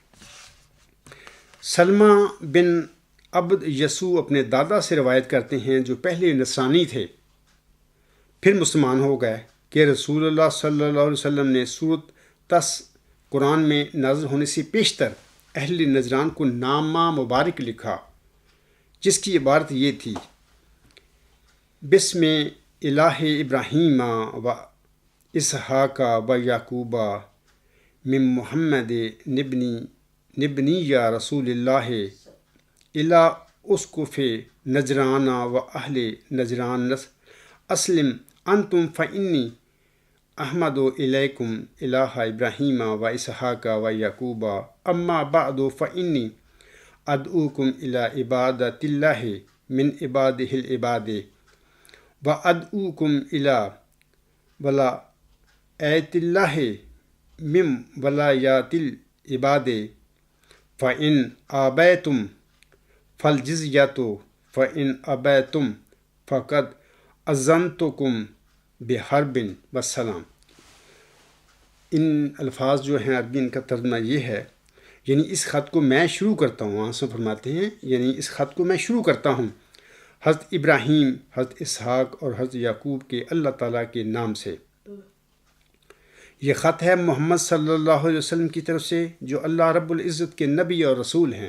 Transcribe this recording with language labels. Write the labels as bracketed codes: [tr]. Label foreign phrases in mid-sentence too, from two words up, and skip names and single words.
[ur] سلمہ بن عبد یسوع اپنے دادا سے روایت کرتے ہیں، جو پہلے نصرانی تھے پھر مسلمان ہو گئے، کہ [ar] رسول اللہ صلی اللہ علیہ وسلم [ur] نے سورۃ تس قرآن میں نازل ہونے سے پیشتر اہل نجران کو نامہ مبارک لکھا، جس کی عبارت یہ تھی: [ar] بسم الہ ابراہیم و اسحاق و یعقوب من محمد نبنی یا رسول اللہ الا اسقف نجران و اہل نجران اسلم انتم فانی احمد الیکم الہ ابراہیم و اسحاق و یعقوب اما بعد فانی ادعوکم الی عبادۃ اللہ من عبادہ العباد و ادعوکم الی ولایۃ اللہ من ولایات العباد فإن آبیتم فالجزیۃ فإن ابیتم فقد اذنتکم بحرب والسلام۔ [ur] ان الفاظ جو ہیں عربی، ان کا ترجمہ یہ ہے، یعنی اس خط کو میں شروع کرتا ہوں، وہاں سے فرماتے ہیں یعنی اس خط کو میں شروع کرتا ہوں حضرت ابراہیم، حضرت اسحاق اور حضرت یعقوب کے [ar] اللہ تعالیٰ [ur] کے نام سے۔ یہ خط ہے محمد [ar] صلی اللہ علیہ وسلم [ur] کی طرف سے، جو [ar] اللہ رب العزت [ur] کے نبی اور رسول ہیں۔